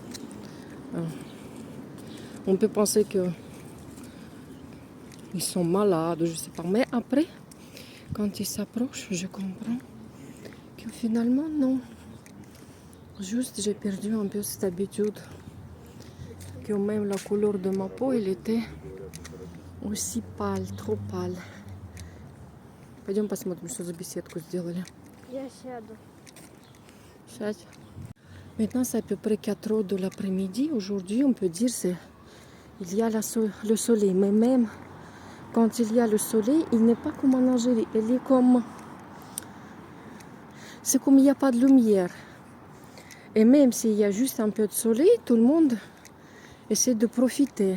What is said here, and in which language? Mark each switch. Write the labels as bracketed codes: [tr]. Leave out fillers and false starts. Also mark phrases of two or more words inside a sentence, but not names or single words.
[fr] On peut penser que ils sont malades, je sais pas. Mais après, quand ils s'approchent, je comprends que finalement, non. Juste, j'ai perdu un peu cette habitude que même la couleur de ma peau, elle était aussi pâle, trop pâle. [ru] Пойдем посмотрим, что за беседку сделали. Я сяду. Сядь. [fr] Maintenant, c'est à peu près 4 heures de l'après-midi. Aujourd'hui, on peut dire il y a le soleil. Mais même quand il y a le soleil, il n'est pas comme en Algérie. Il est comme... C'est comme il n'y a pas de lumière. Et même s'il y a juste un peu de soleil, tout le monde essaie de profiter.